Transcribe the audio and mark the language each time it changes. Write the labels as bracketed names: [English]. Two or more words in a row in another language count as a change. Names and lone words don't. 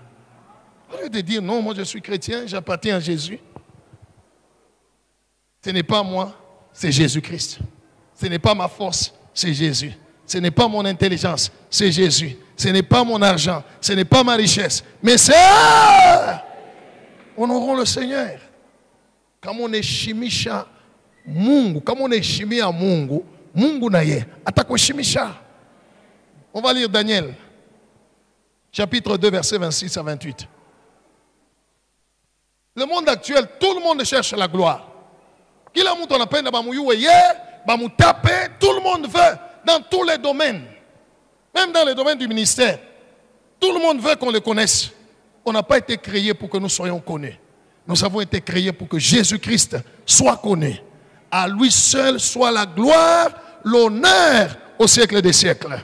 [French] Au lieu de dire non, moi je suis chrétien, j'appartiens à Jésus. Ce n'est pas moi, c'est Jésus-Christ. Ce n'est pas ma force, c'est Jésus. Ce n'est pas mon intelligence, c'est Jésus. Ce n'est pas mon argent, ce n'est pas ma richesse, mais c'est... Honorons le Seigneur. [Swahili] Kama unaheshimisha Mungu, kama unaheshimia Mungu, Mungu naye atakuheshimisha. [French] On va lire Daniel, chapitre 2, versets 26 à 28. Le monde actuel, tout le monde cherche la gloire. [Swahili] Kila mtu anapenda [Lingala] bamuyue ye, bamutape, [French] tout le monde veut dans tous les domaines. Même dans les domaines du ministère. Tout le monde veut qu'on le connaisse. On n'a pas été créé pour que nous soyons connus. Nous avons été créés pour que Jésus-Christ soit connu. À lui seul soit la gloire, l'honneur au siècle des siècles.